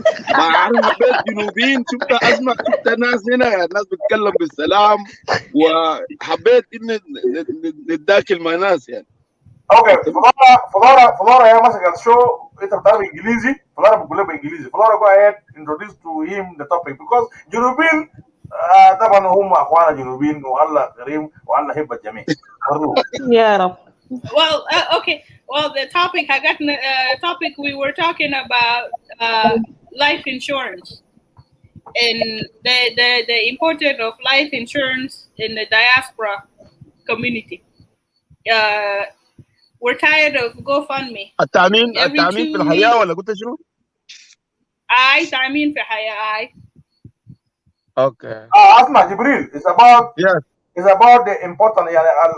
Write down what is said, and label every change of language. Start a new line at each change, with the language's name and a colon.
Arabic: ما اعرف حبيت جنوبيين، شفت ناس هنا، ناس بتتكلم بالسلام، وحبيت ان نتداخل مع ناس يعني. اوكي. فلورا هي ماسكه الشو، انت بتعرف انجليزي، فلورا بتقول لك بالانجليزي. فلورا جو
English: ahead introduce to him the topic because
Arabic: جنوبيين طبعا هم اخوانا جنوبيين، والله كريم والله يحب الجميع. يا رب.
English: Well, okay. Well, the topic we were talking about life insurance and the importance of life insurance in the diaspora community. We're tired of GoFundMe.
Arabic: التأمين في الحياة ولا قلت شنو؟ تأمين في حياة.
English: Okay.
Arabic: اسمع جبريل،
English: it's about the important
Arabic: يعني